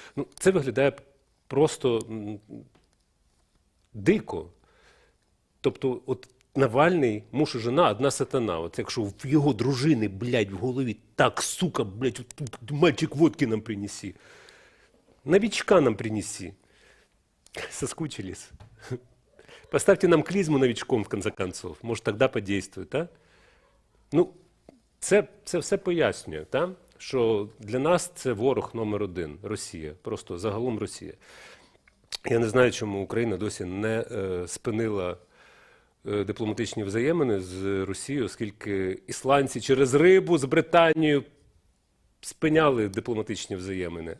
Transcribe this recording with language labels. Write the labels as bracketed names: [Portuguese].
[Ukrainian] Ну, це виглядає просто дико. Тобто, от Навальний, муж і жена, одна сатана. От якщо в його дружини, блядь, в голові так, сука, блядь, [Russian] мальчик водки нам принеси. Новичка нам принеси. Соскучились. Поставьте нам клизму новичком, в конце концов. Может, тогда подействует, а? [Ukrainian] Ну, це все пояснює, та? Що для нас це ворог номер один – Росія. Просто загалом Росія. Я не знаю, чому Україна досі не спинила дипломатичні взаємини з Росією, оскільки ісландці через рибу з Британією спиняли дипломатичні взаємини.